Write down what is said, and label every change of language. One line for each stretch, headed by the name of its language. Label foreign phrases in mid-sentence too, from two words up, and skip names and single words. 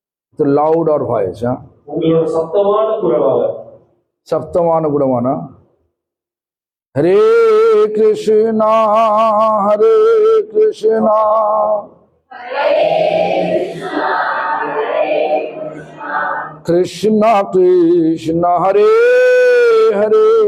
English: The louder voice, huh?
Tamil: உங்களோட சத்தமான குரலாக. சப்தமான குணமான.
Sanskrit: हरे कृष्ण हरे कृष्ण कृष्ण कृष्ण हरे हरे,